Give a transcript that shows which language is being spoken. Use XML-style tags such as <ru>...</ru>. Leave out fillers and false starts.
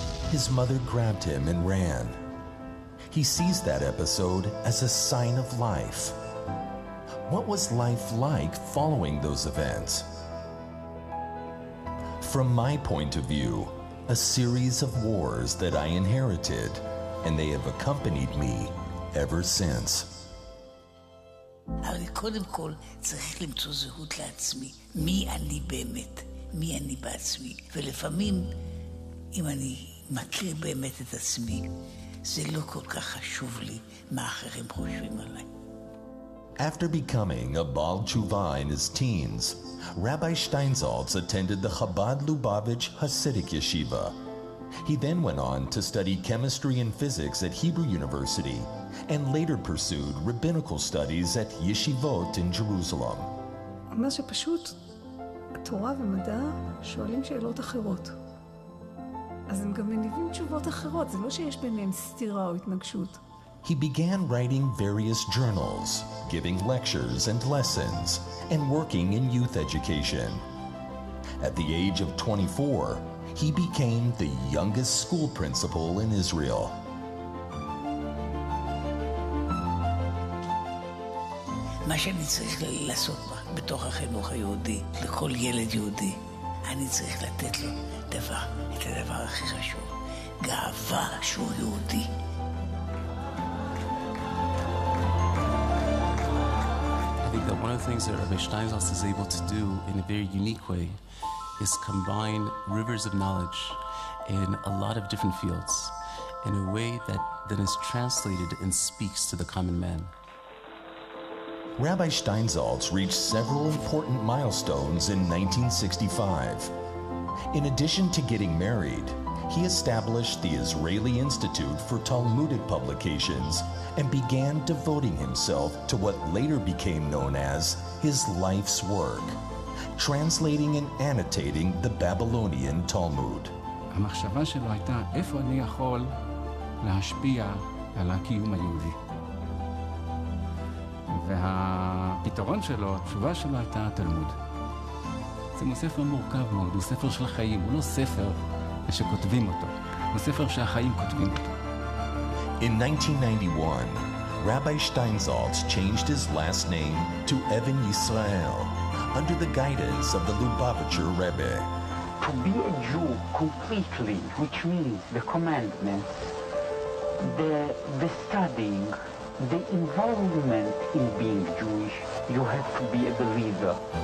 <en>His mother grabbed him and ran. He sees that episode as a sign of life. What was life like following those events? From my point of view, a series of wars that I inherited, and they have accompanied me ever since.</en> <he>אבל קודם כל צריך למצוא זהות לעצמי. מי אני באמת? מי אני בעצמי? ולפעמים, אם אני מכיר באמת את עצמי, זה לא כל כך חשוב לי מה אחרים חושבים עליי.</he> <en>After becoming a Baal Tshuva in his teens, Rabbi Steinsaltz attended the Chabad Lubavitch Hasidic Yeshiva. He then went on to study chemistry and physics at Hebrew University and later pursued rabbinical studies at yeshivot in Jerusalem.</en> <he>מה שפשוט, התורה ומדע שואלים שאלות אחרות. אז הם גם מניבים תשובות אחרות, זה לא שיש ביניהם סתירה או התנגשות.</he> <en>He began writing various journals, giving lectures and lessons, and working in youth education. At the age of 24, he became the youngest school principal in Israel.</en> <he>מה שאני צריך לעשות בתוך החינוך היהודי, לכל ילד יהודי, אני צריך לתת לו את הדבר הכי חשוב, גאווה שהוא יהודי.</he> <en>I think that one of the things that Rabbi Steinsaltz is able to do in a very unique way is combine rivers of knowledge in a lot of different fields in a way that then is translated and speaks to the common man. Rabbi Steinsaltz reached several important milestones in 1965. In addition to getting married, he established the Israeli Institute for Talmudic Publications and began devoting himself to what later became known as his life's work, translating and annotating the Babylonian Talmud.</en> <he>המחשבה שלו הייתה, איפה אני יכול להשפיע על הקיום היהודי? והפתרון שלו, התשובה שלו הייתה התלמוד. זה ספר מורכב מאוד, הוא ספר של חיים, הוא לא ספר שכותבים אותו, הוא ספר שהחיים כותבים אותו.</he> <en>In 1991, Rabbi Steinsaltz changed his last name to Even-Israel under the guidance of the Lubavitcher Rebbe. To be a Jew completely, which means the commandments, the studying, the involvement in being Jewish, you have to be a believer.</en>